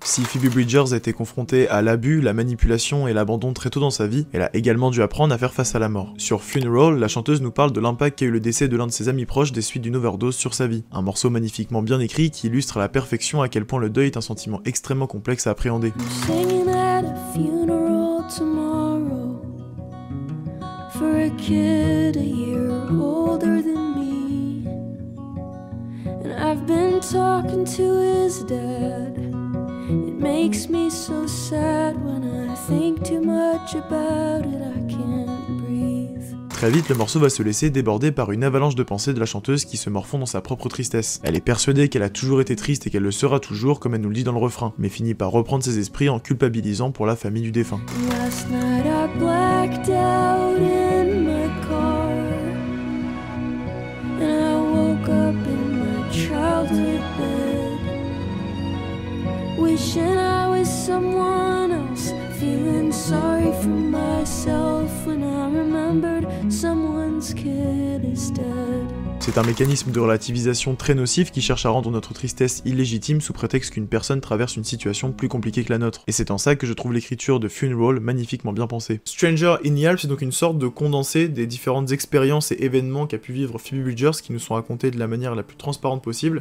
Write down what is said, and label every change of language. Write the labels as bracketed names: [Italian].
[French] Si Phoebe Bridgers a été confrontée à l'abus, la manipulation et l'abandon très tôt dans sa vie, elle a également dû apprendre à faire face à la mort. Sur Funeral, la chanteuse nous parle de l'impact qu'a eu le décès de l'un de ses amis proches des suites d'une overdose sur sa vie. Un morceau magnifiquement bien écrit qui illustre à la perfection à quel point le deuil est un sentiment extrêmement complexe à appréhender. [English] Singing at a funeral tomorrow for a kid a year older than me, and I've been talking to his dad. It makes me so sad when I think too much about it. I can't breathe. [French] Très vite, le morceau va se laisser déborder par une avalanche de pensées de la chanteuse qui se morfond dans sa propre tristesse. Elle est persuadée qu'elle a toujours été triste et qu'elle le sera toujours, comme elle nous le dit dans le refrain, mais finit par reprendre ses esprits en culpabilisant pour la famille du défunt. [English] Last night I blacked out in my car, and I woke up in my childhood bed, wishing I was someone else, feeling sorry for myself when I remembered someone's kid is dead. [French] C'est un mécanisme de relativisation très nocif qui cherche à rendre notre tristesse illégitime sous prétexte qu'une personne traverse une situation plus compliquée que la nôtre. Et c'est en ça que je trouve l'écriture de Funeral magnifiquement bien pensée. Stranger in the Alps, c'est donc une sorte de condensé des différentes expériences et événements qu'a pu vivre Phoebe Bridgers qui nous sont racontés de la manière la plus transparente possible.